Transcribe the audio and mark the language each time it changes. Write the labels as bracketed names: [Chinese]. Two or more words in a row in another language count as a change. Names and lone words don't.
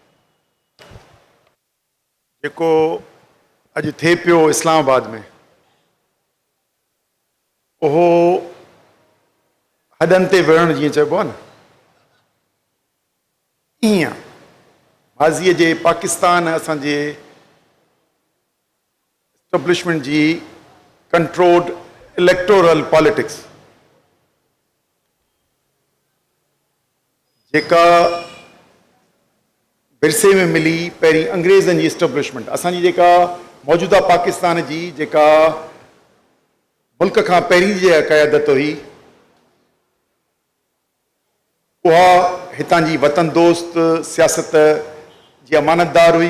[Sindhi] जेको अॼु थिए पियो इस्लामाबाद में, उहो हॾनि ते विढ़णु जीअं चइबो आहे न, ईअं माज़ीअ जे पाकिस्तान असांजे एस्टेब्लिशमेंट जी [English] controlled electoral politics [Sindhi] जेका विरसे में मिली पहिरीं अंग्रेज़नि जी एस्टेब्लिशमेंट, असांजी जेका मौजूदा पाकिस्तान जी जेका मुल्क खां पहिरीं जी क़यादत हुई, उहा हितां जी वतन दोस्त सियासत जी अमानतदार हुई।